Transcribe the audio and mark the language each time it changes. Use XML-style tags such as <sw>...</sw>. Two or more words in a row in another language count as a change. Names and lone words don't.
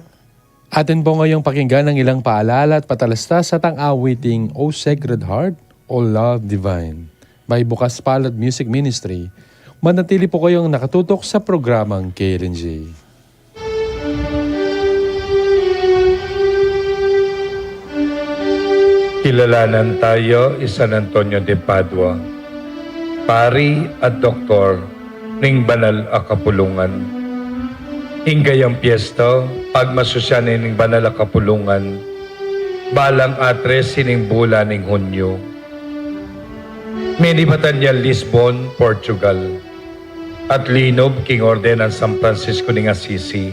<tl>Atin po ngayong pakinggan ng ilang paalala at patalastas sa tang-awiting O Sacred Heart, O Love Divine by Bukas Palad Music Ministry. Manatili po kayong nakatutok sa programang KLNJ.</tl> <pam>Kilalanan tayo San Antonio de Padua, pari at doktor ng banal a kapulungan. Hinggayang piyesta, pagmasusyanin ng banal a kapulungan, balang atres sining bulan ng Hunyo. Minibatan niya Lisbon, Portugal, at linob king orden ng San Francisco ng Assisi.</pam>